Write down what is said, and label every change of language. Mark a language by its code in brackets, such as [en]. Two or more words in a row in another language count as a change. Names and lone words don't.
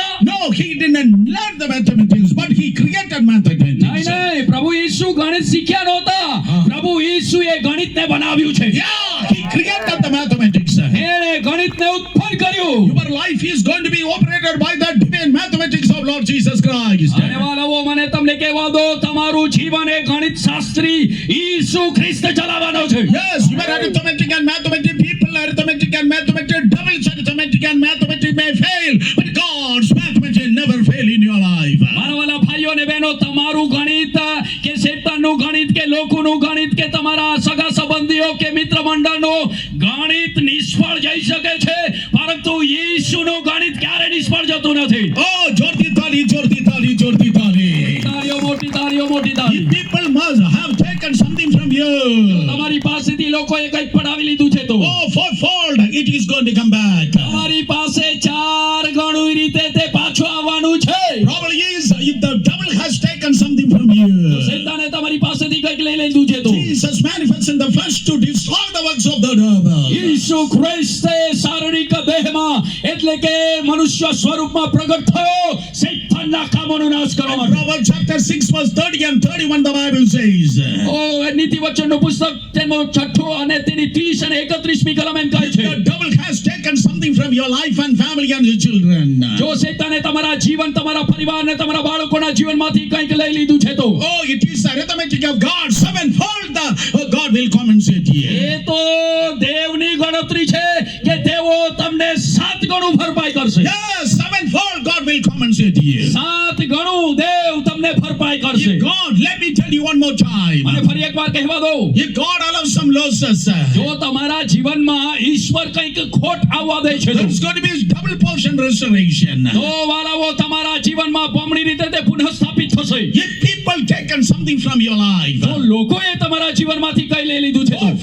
[en] no, he didn't learn the mathematics, but he created mathematics. [gu] નહીં નહીં, પ્રભુ ઈસુ ગણિત શીખ્યા નહોતા. પ્રભુ ઈસુએ ગણિતને બનાવ્યું છે. [en] Yeah, he created the mathematics. [gu] એણે ગણિતને ઉત્પન્ન કર્યું. [en] Your life is going to be operated by the divine mathematics of Lord Jesus Christ. [gu] અને વાલાઓ, મને તમને કહેવા દો, તમારું જીવન એ ગણિત શાસ્ત્રી ઈસુ ખ્રિસ્ત ચલાવવાનો છે. [en] Yes, you are arithmetic and mathematics people, arithmetic and mathematics, double arithmetic and mathematics may fail, but God's mathematics never fail in your life. [gu] મારા વાલા ભાઈઓ અને બહેનો, તમારું ગણિત કે શેતાનનું ગણિત કે લોકોનું ગણિત કે તમારા સગા સંબંધીઓ કે મિત્ર મંડળનું ગણિત નિષ્ફળ જઈ શકે છે, પરંતુ ઈસુનું ગણિત ક્યારે નિષ્ફળ જતું નથી. Oh, જોરદાર તાળી, જોરદાર તાળી, જોરદાર તાળી. તાળીઓ મોટી, તાળીઓ મોટી તાળી. [en] If people must have taken something from you, [gu] તમારી પાસેથી લોકોએ કંઈક પડાવી લીધું છે તો [en] oh, fourfold, it is going to come back. [gu] તમારી પાસે 4 ગણું રીતે તે પાછું આવવાનું છે. [en] Problem is, if the devil has taken something from you, [gu] શૈતાને તમારી પાસેથી કંઈક લઈ લીધું છે તો [en] Jesus manifests in the flesh to destroy the works of the devil. [gu] ઈસુ ખ્રિસ્તે શારીરિક દેહમાં એટલે કે મનુષ્ય સ્વરૂપમાં પ્રગટ થયો શૈતાનના કામોનો નાશ કરવા માટે. [en] Proverbs chapter 6 verse 30 and 31 the Bible says. [gu] ઓ નીતિ વચનનું પુસ્તક તેનો 6 અને તેની 30 અને 31મી કલમ એમ કહે છે. [en] The devil has taken something from your life and family and your children. [gu] જો શૈતાને તમારા જીવન તમારા પરિવાર અને તમારા બાળકોના જીવનમાંથી કંઈક લઈ લીધું છે તો [en] Oh, it is the arithmetic of God. Sevenfold God will compensate you. [gu] એ તો દેવની ગણતરી છે કે તેઓ તમને 7 ગણું ભરપાઈ કરશે. [en] Yes, sevenfold God will compensate you. [gu] 7 ગણું દેવ તમને ભરપાઈ કરશે. [en] If God, let me tell you one more time. [gu] મને ફરી એકવાર કહેવા દો, [en] If God allows some losses, [gu] જો તમારા જીવનમાં ઈશ્વર કંઈક ખોટ આવવા દે છે તો [en] there's going to be double portion restoration. [gu] વાલાઓ તમારા જીવનમાં બમણી રીતે તે પુનઃસ્થાપિત થશે. [en] If people taken something from your life, [gu] જો લોકોએ તમારા જીવનમાંથી કંઈ લઈ લીધું છે તો